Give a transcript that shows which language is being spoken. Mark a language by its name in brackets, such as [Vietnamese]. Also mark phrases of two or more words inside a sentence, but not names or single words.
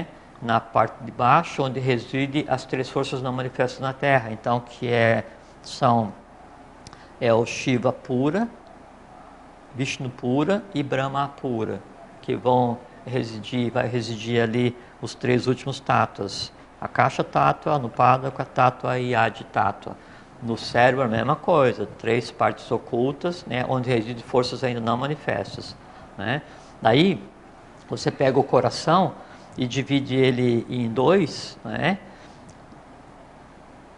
[Portuguese] Na parte de baixo, onde reside as 3 forças não manifestas na Terra. Então, são o Shiva pura, Vishnu pura e Brahma pura, que vai residir ali os 3 últimos tátuas. Akasha tátua, Anupadaka tátua e Adi tátua. No cérebro a mesma coisa, 3 partes ocultas, né, onde residem forças ainda não manifestas, né? Daí você pega o coração e divide ele em 2, né?